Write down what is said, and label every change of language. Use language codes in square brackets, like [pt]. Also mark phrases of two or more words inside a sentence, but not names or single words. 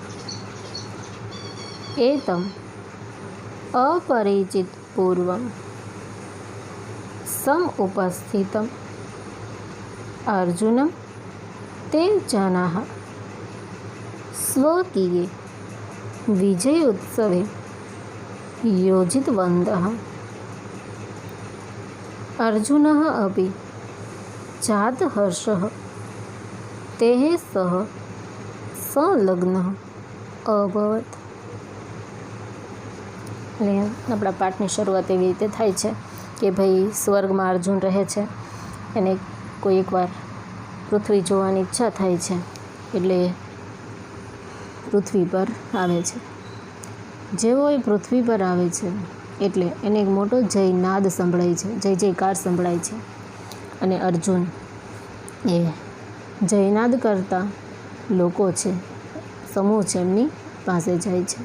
[sa] एतम् अपरिचितपूर्वं समुपस्थितम् अर्जुनं ते जनाः स्वकीये विजयोत्सवे योजितवन्तः। अर्जुनः अपि जातहर्षः तेः सह संलग्नः अभवत्। [gu] એટલે આપણા પાઠની શરૂઆત એવી રીતે થાય છે કે ભાઈ સ્વર્ગમાં અર્જુન રહે છે, એને કોઈ એકવાર પૃથ્વી જોવાની ઈચ્છા થાય છે એટલે પૃથ્વી પર આવે છે। જેવો એ પૃથ્વી પર આવે છે એટલે એને એક મોટો જયનાદ સંભળાય છે, જય જયકાર સંભળાય છે અને અર્જુન એ જયનાદ કરતા લોકો છે, સમૂહ છે, એમની પાસે જાય છે।